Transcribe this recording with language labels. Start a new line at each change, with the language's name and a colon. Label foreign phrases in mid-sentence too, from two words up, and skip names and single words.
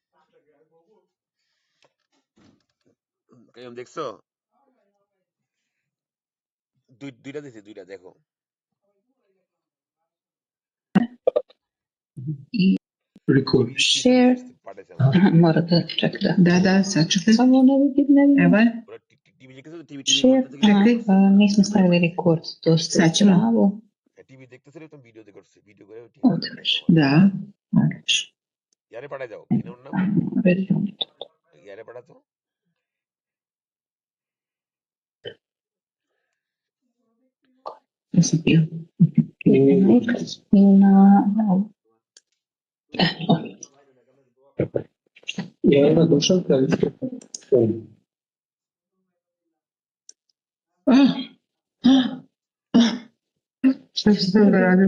Bangla: কাইয়ুম দেখছো? দুইটা দিছি, দুইটা দেখো। Record. Share. পাঠাইছে আমার।
Serbian: Mora da čekaj da. Da, sačekaj. Samo ne vidim, ne vidim. Evo,
Bangla: ওরা টিভি দেখতেছে, টিভি Share. করতে
Serbian: čekaj. Nismo stavili rekord. To ste Sad ćemo. pravo.
Bangla: টিভি দেখতেছে তো ভিডিও করছে, ভিডিও করে
Serbian: Otvoriš. Da, moraš.
Bangla: ইয়ারে পাঠাই দাও, কি নাম নাম?
Serbian: Vedi on.
Bangla: ইয়ারে পাঠাতো?
Serbian: Ja sam bio. Jelena Dušanka isto. Šta si to uradio?